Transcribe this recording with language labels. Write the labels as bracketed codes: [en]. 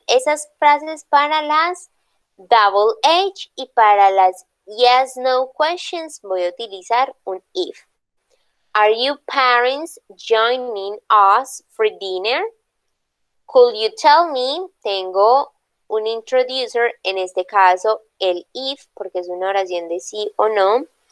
[es] Esas frases para las double H y para las [en] yes, no questions [es] voy a utilizar un if. [en] Are you parents joining us for dinner? Could you tell me? [es] Tengo un introducer, en este caso el if, porque es una oración de sí o no.